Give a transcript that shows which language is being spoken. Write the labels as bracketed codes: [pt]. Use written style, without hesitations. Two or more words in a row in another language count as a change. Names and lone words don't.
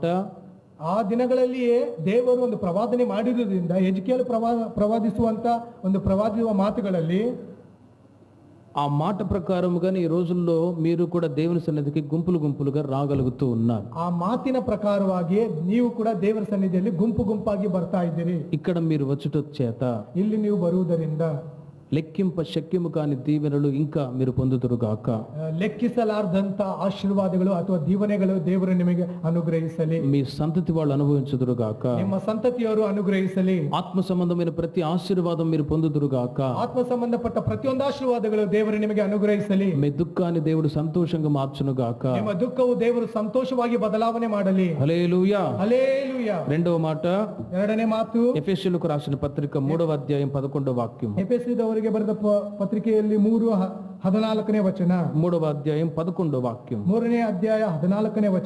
[kn] ಆ ದಿನಗಳಲ್ಲಿಯೇ ದೇವರು ಒಂದು ಪ್ರವಾದನೆ ಮಾಡಿರುವುದರಿಂದ ಹೆಜ್ಕೇಲ ಪ್ರವಾದಿಸುವಂತ ಒಂದು ಪ್ರವಾದಿಸುವ ಮಾತುಗಳಲ್ಲಿ [te] ఆ మాట ప్రకారముగానే ఈ రోజుల్లో మీరు కూడా దేవుని సన్నిధికి గుంపులు గుంపులుగా రాగలుగుతూ ఉన్నారు. [kn] ಆ ಮಾತಿನ ಪ್ರಕಾರವಾಗಿ ನೀವು ಕೂಡ ದೇವರ ಸನ್ನಿಧಿಯಲ್ಲಿ ಗುಂಪು ಗುಂಪಾಗಿ ಬರ್ತಾ ಇದ್ದೀರಿ. [te] ఇక్కడ మీరు వచ్చుట చేత [kn] ಇಲ್ಲಿ ನೀವು ಬರುವುದರಿಂದ [te] లెక్కింప శక్యము కాని దీవెనలు ఇంకా మీరు పొందుదురుగాక. [kn] ಲೆಕ್ಕಿಸಲಾರ್ದಂತ ಆಶೀರ್ವಾದಗಳು ಅಥವಾ ದೀವನೆಗಳು ದೇವರು ನಿಮಗೆ ಅನುಗ್ರಹಿಸಲಿ. [te] మీ సంతతి వాళ్ళు అనుభవించుదురుగాక. [kn] ನಿಮ್ಮ ಸಂತತಿಯವರು ಅನುಗ್ರಹಿಸಲಿ. [te] ఆత్మ సంబంధమైన ప్రతి ఆశీర్వాదం మీరు పొందుదురుగాక. [kn] ಆತ್ಮ ಸಂಬಂಧಪಟ್ಟ ಪ್ರತಿಯೊಂದು ಆಶೀರ್ವಾದಗಳು ದೇವರು ನಿಮಗೆ ಅನುಗ್ರಹಿಸಲಿ. [te] మీ దుఃఖాన్ని దేవుడు సంతోషంగా మార్చునుగాక. [kn] ನಿಮ್ಮ ದುಃಖವು ದೇವರು ಸಂತೋಷವಾಗಿ ಬದಲಾವಣೆ ಮಾಡಲಿ. [te] హల్లెలూయా. హల్లెలూయా. రెండవ మాట, [kn] ಎರಡನೇ ಮಾತು, [te] ఎఫెసీయులకు రాసిన పత్రిక 3వ అధ్యాయం 11వ వాక్యం. [kn] ಎಫೆಸದವರಿಗೆ ಬರೆದ ಪತ್ರಿಕೆಯಲ್ಲಿ 3:14ನೇ ವಚನ. [te] 3వ అధ్యాయం 11వ వాక్యం. [kn] 3ನೇ ಅಧ್ಯಾಯ 14ನೇ ವಚನ.